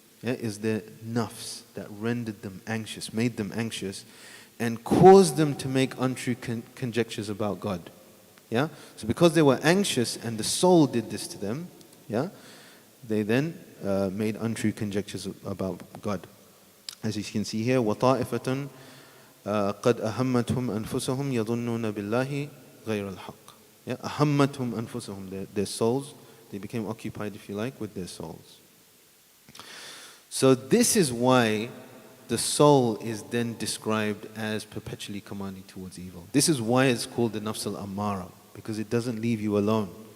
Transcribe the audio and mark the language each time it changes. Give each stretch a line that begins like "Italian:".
English: Yeah, is their nafs that rendered them anxious, made them anxious, and caused them to make untrue conjectures about God. Yeah? So because they were anxious and the soul did this to them, yeah, they then made untrue conjectures about God. As you can see here,
Arabic: وَطَائِفَةٌ قَدْ أَهَمَّتْهُمْ أَنفُسَهُمْ يَظُنُّونَ بِاللَّهِ غَيْرَ الْحَقِّ.
English: Yeah?
Arabic: أَهَمَّتْهُمْ أَنفُسَهُم,
English: their souls, they became occupied, if you like, with their souls. So this is why the soul is then described as perpetually commanding towards evil. This is why it's called the nafs al-ammara, because it doesn't leave you alone.